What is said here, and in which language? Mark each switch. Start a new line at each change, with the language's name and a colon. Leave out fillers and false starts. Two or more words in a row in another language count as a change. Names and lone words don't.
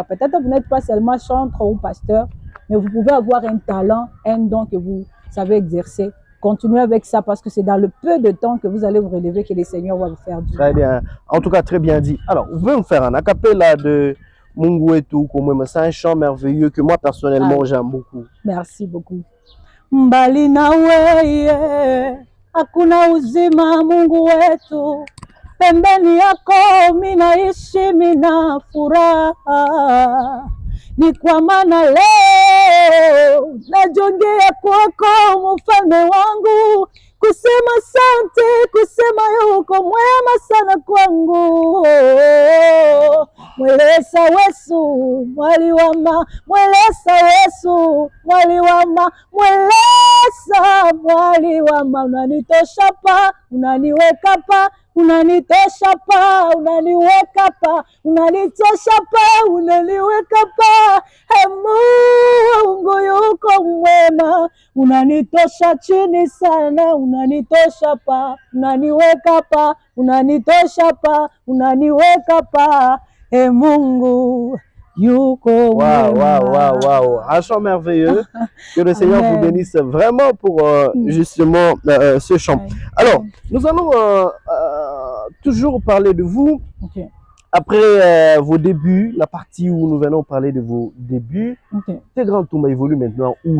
French: Peut-être que vous n'êtes pas seulement chanteur ou pasteur, mais vous pouvez avoir un talent, un don que vous savez exercer. Continuez avec ça parce que c'est dans le peu de temps que vous allez vous relever que le Seigneur va vous faire du bien. Très bien. En tout cas, très bien dit. Alors, vous pouvez me faire un acapella de Mungu Wetu, c'est un chant merveilleux que moi personnellement j'aime beaucoup. Merci beaucoup.
Swahili: Mbali na weye, hakuna uzima Mungu wetu. Pembeni yako minaishi mina furaha. Ni kwa maana leo najongea kwako mfalme wangu, kusema asante, kusema yuko mwema sana kwangu. Mwelesa Yesu mwali wama, mwelesa Yesu mwali wama, mwelesa mwali wama, unanitosha pa, unaniweka pa, unanitosha pa, unaniweka pa, unanitosha pa, unaniweka pa. Mungu yuko mwema, unanitosha chini sana, unanitosha pa, unaniweka pa, unanitosha pa, unaniweka pa. Mungu yuko mwema.
French: Waouh, un chant merveilleux. Que le Seigneur vous bénisse vraiment pour justement ce chant. Alors, nous allons toujours parler de vous. Après vos débuts, la partie où nous venons parler de vos débuts, Tegra Ntoumba évolue maintenant où?